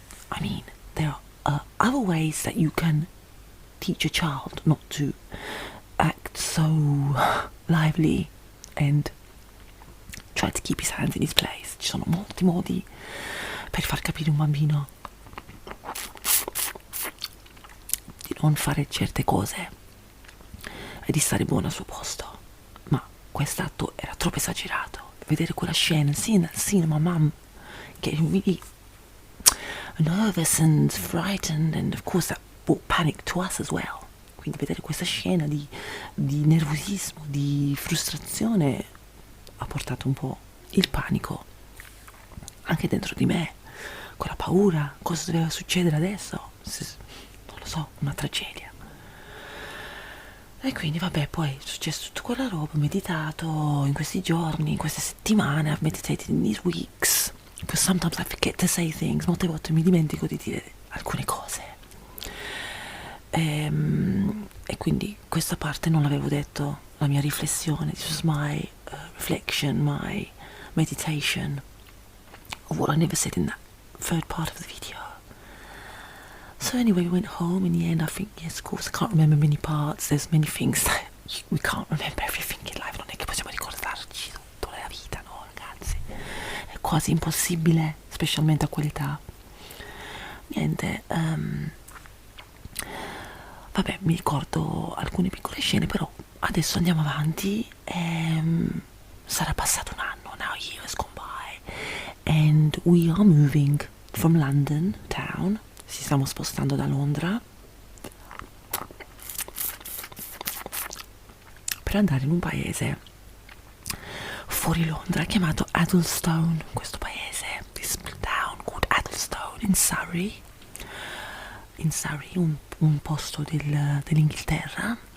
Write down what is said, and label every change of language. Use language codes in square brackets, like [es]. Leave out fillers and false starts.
[en] I mean, there are other ways that you can teach a child not to act so lively and try to keep his hands in his place. [it] Ci sono molti modi per far capire un bambino di non fare certe cose e di stare buono al suo posto, ma quest'atto era troppo esagerato. Vedere quella scena, [en] seeing that scene of my mum getting really nervous and frightened, and of course that brought panic to us as well. [it] Quindi vedere questa scena di nervosismo, di frustrazione, ha portato un po' il panico anche dentro di me, quella paura, cosa doveva succedere adesso, non lo so, una tragedia. E quindi vabbè, poi è successo tutta quella roba, ho meditato in questi giorni, in queste settimane, [en] I've meditated in these weeks, because sometimes I forget to say things, [it] molte volte mi dimentico di dire alcune cose. E quindi questa parte non l'avevo detto, la mia riflessione, [en] this was my reflection, my meditation of what I never said in that third part of the video. So anyway, we went home. In the end, I think, yes, of course, I can't remember many parts. There's many things that we can't remember everything in life. [it] Non è che possiamo ricordarci tutto nella vita, no, ragazzi? È quasi impossibile, specialmente a quell'età. Niente, vabbè, mi ricordo alcune piccole scene, però adesso andiamo avanti. Sarà passato un anno, [en] now a year has gone by, and we are moving from London town. [it] Ci stiamo spostando da Londra per andare in un paese fuori Londra chiamato Addlestone. Questo paese, [en] this town called Addlestone in Surrey, [it] un posto dell'Inghilterra.